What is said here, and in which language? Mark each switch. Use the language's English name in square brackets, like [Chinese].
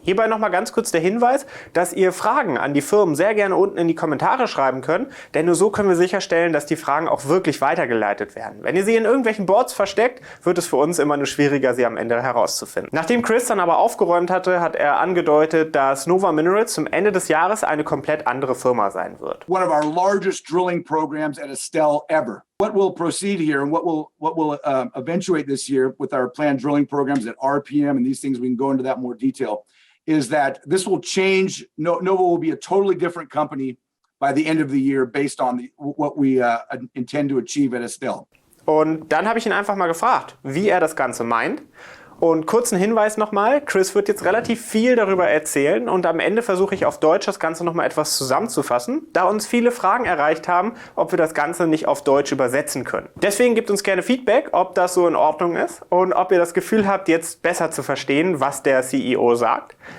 [German] Hierbei nochmal ganz kurz der Hinweis, dass ihr Fragen an die Firmen sehr gerne unten in die Kommentare schreiben könnt, denn nur so können wir sicherstellen, dass die Fragen auch wirklich weitergeleitet werden. Wenn ihr sie in irgendwelchen Boards versteckt, wird es für uns immer nur schwieriger, sie am Ende herauszufinden. Nachdem Chris dann aber aufgeräumt hatte, hat er angedeutet, dass Nova Minerals zum Ende des Jahres eine komplett andere Firma sein wird. [English] One of our largest drilling programs at Estelle ever. What will proceed here and what will eventuate this year with our planned drilling programs at RPM and these things, we can go into that in more detail, is that this will change. Nova will be a totally different company by the end of the year based on what we intend to achieve at Estelle. [German] Und dann habe ich ihn einfach mal gefragt, wie er das Ganze meint. Und kurzen Hinweis nochmal, Chris wird jetzt relativ viel darüber erzählen und am Ende versuche ich auf Deutsch das Ganze nochmal etwas zusammenzufassen, da uns viele Fragen erreicht haben, ob wir das Ganze nicht auf Deutsch übersetzen können. Deswegen gebt uns gerne Feedback, ob das so in Ordnung ist und ob ihr das Gefühl habt, jetzt besser zu verstehen, was der CEO sagt.